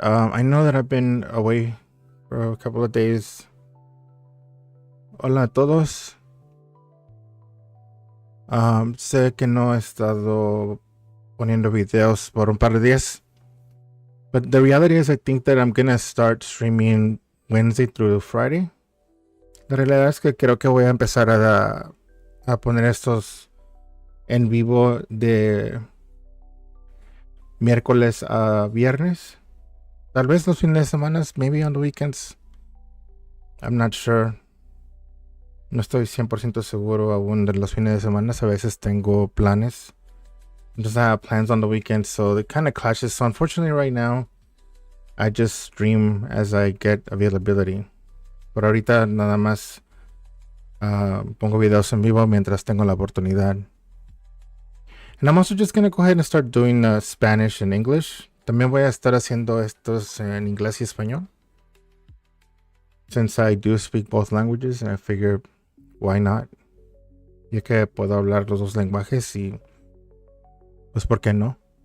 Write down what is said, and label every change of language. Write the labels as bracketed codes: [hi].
[en] I know that I've been away for a couple of days. [es] Hola a todos. Sé que no he estado poniendo videos por un par de días. [en] But the reality is I think that I'm gonna start streaming Wednesday through Friday. [es] La realidad es que creo que voy a empezar a poner estos en vivo de miércoles a viernes. Tal vez los fines de semana, [en] maybe on the weekends. I'm not sure. [es] No estoy 100% seguro aún de los fines de semana. A veces tengo planes. [en] Just have plans on the weekends, so it kind of clashes. So unfortunately right now, I just stream as I get availability. [es] Por ahorita nada más pongo videos en vivo mientras tengo la oportunidad. [en] And I'm also just going to go ahead and start doing Spanish and English. [es] También voy a estar haciendo estos en inglés y español. [en] Since I do speak both languages, and I figure, why not? [es] Ya que puedo hablar los dos lenguajes y pues ¿por qué no?